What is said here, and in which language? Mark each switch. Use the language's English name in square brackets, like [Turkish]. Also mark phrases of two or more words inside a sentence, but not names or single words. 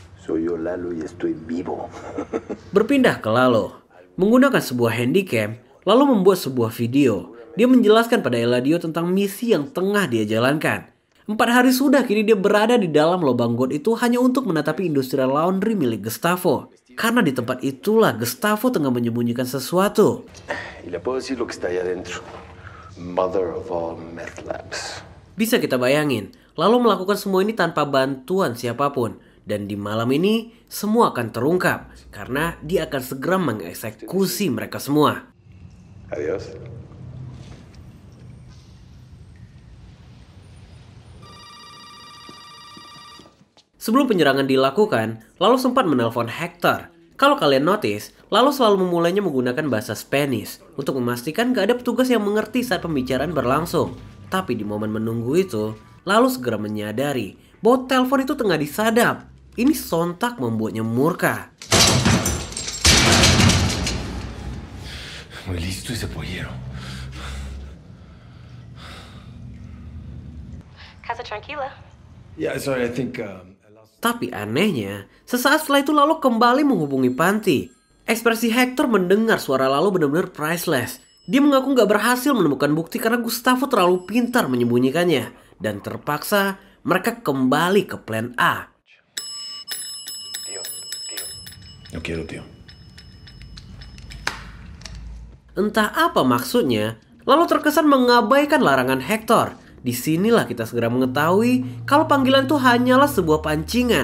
[Spanish] Soy yo Lalo y estoy vivo. [Indonesian] Berpindah ke Lalo, menggunakan sebuah handycam, lalu membuat sebuah video. Dia menjelaskan pada Eladio tentang misi yang tengah dia jalankan. 4 hari sudah kini dia berada di dalam lubang got itu hanya untuk menatapi industri laundry milik Gustavo. Karena di tempat itulah Gustavo tengah menyembunyikan sesuatu. [Spanish] Y le puedo decir lo que está allá adentro. [English] Mother of all meth labs. [Indonesian] Bisa kita bayangin, lalu melakukan semua ini tanpa bantuan siapapun. Dan di malam ini, semua akan terungkap. Karena dia akan segera mengeksekusi mereka semua. [Spanish] Adiós. [Indonesian] Sebelum penyerangan dilakukan, Lalo sempat menelpon Hector. Kalau kalian notice, Lalo selalu memulainya menggunakan bahasa Spanish untuk memastikan gak ada petugas yang mengerti saat pembicaraan berlangsung. Tapi di momen menunggu itu, Lalo segera menyadari bahwa telepon itu tengah disadap. Ini sontak membuatnya murka. [Spanish] Muy listo ese pollero. Casa tranquila. [English] Yeah, sorry, I think [Indonesian] Tapi anehnya, sesaat setelah itu Lalo kembali menghubungi Panti. Ekspresi Hector mendengar suara Lalo benar-benar priceless. Dia mengaku gak berhasil menemukan bukti karena Gustavo terlalu pintar menyembunyikannya. Dan terpaksa mereka kembali ke plan A. [Spanish] No quiero, tío. [Indonesian] Entah apa maksudnya, Lalo terkesan mengabaikan larangan Hector. Disinilah kita segera mengetahui kalau panggilan itu hanyalah sebuah pancingan.